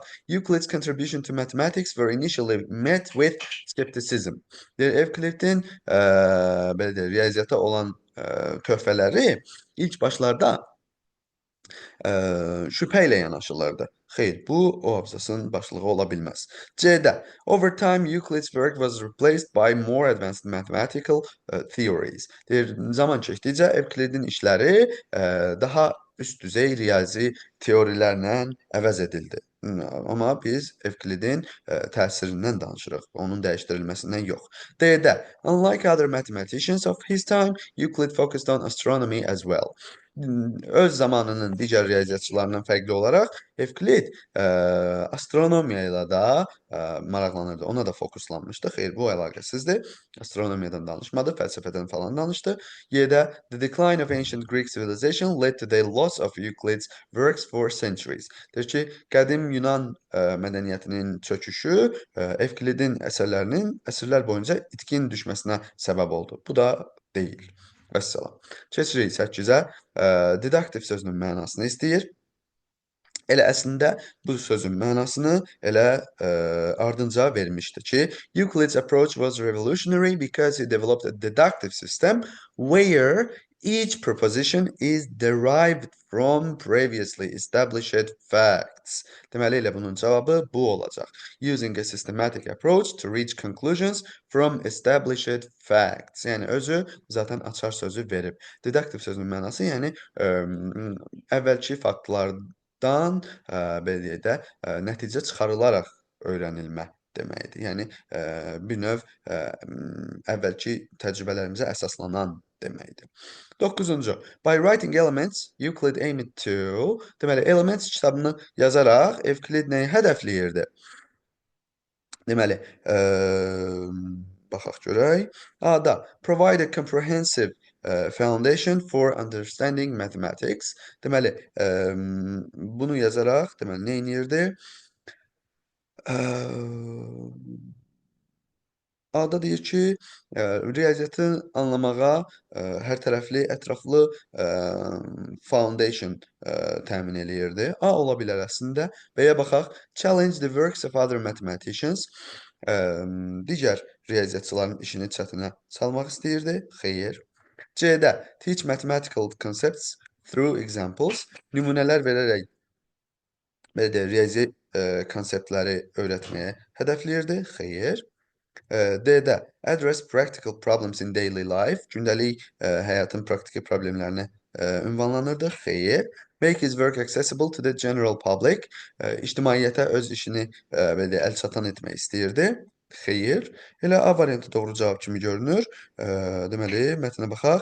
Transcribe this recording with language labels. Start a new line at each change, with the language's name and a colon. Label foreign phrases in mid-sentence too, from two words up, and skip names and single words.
English: Euclid's contribution to mathematics were initially met with skepticism.
Azerbaijani: Evklidin belə deyək, riyaziyyata olan töhfələri ilk başlarda şübhə ilə yanaşılırdı. Xeyr, bu o abzasın başlığı ola bilməz.
English: C-də over time Euclid's work was replaced by more advanced mathematical theories.
Azerbaijani: Zaman keçdikcə Evklidin işləri daha üst düzey riyazi teorilərlə əvəz edildi. Amma biz Evklidin təsirindən danışırıq, onun dəyişdirilməsindən yox.
English: D-də unlike other mathematicians of his time, Euclid focused on astronomy as well.
Azerbaijani: Öz zamanının digər riyaziyyatçılarından fərqli olaraq Evklid astronomiya ilə də maraqlanırdı. Ona da fokuslanmışdı. Xeyr, bu əlaqəsizdir. Astronomiyadan danışmadı, fəlsəfədən falan danışdı.
English: Y-də the decline of ancient Greek civilization led to the loss of Euclid's works for centuries.
Azerbaijani: Deyir ki, qədim Yunan mədəniyyətinin çöküşü Evklidin əsərlərinin əsrlər boyunca itkin düşməsinə səbəb oldu. Bu da deyil. Vəssalam. Keçirik 8-ə. Didaktiv sözünün mənasını istəyir. Elə əslində bu sözün mənasını elə ardınca vermişdi ki,
English: Euclid's approach was revolutionary because he developed a deductive system where each proposition is derived from previously established facts.
Azerbaijani: Deməli, elə bunun cavabı bu olacaq.
English: Using a systematic approach to reach conclusions from established facts.
Azerbaijani: Yəni, özü zaten açar sözü verib. Didaktiv sözünün mənası, yəni əvvəlki faktlardan belə deyək də, nəticə çıxarılaraq öyrənilmə deməkdir. Yəni, bir növ əvvəlki təcrübələrimizə əsaslanan deməkdir. 9-cu.
English: By writing elements, Euclid aimed to,
Azerbaijani: deməli, Elements kitabını yazaraq Evklid nəyi hədəfləyirdi? Deməli, baxaq görək. A-da,
English: provide a comprehensive foundation for understanding mathematics.
Azerbaijani: Deməli, bunu yazaraq, deməli, nə edirdi? A-da deyir ki, riyaziyyatı anlamağa hər tərəfli, ətraflı foundation təmin eləyirdi. A ola bilər əslində. B-yə baxaq.
English: Challenge the works of other mathematicians.
Azerbaijani: Digər riyaziyyatçıların işini çətinə salmaq istəyirdi.
English: Xeyr. C-də teach mathematical concepts through examples.
Azerbaijani: Nümunələr verərək belə deyək, riyazi konseptləri öyrətməyə hədəfləyirdi.
English: Xeyr. D-də address practical problems in daily life.
Azerbaijani: Gündəlik həyatın praktiki problemlərini ünvanlanırdı. Xeyr.
English: Make his work accessible to the general public.
Azerbaijani: İctimaiyyətə öz işini belə deyək, əlçatan etmək istəyirdi. Xeyr. Elə A variantı doğru cavab kimi görünür. Deməli, mətnə baxaq.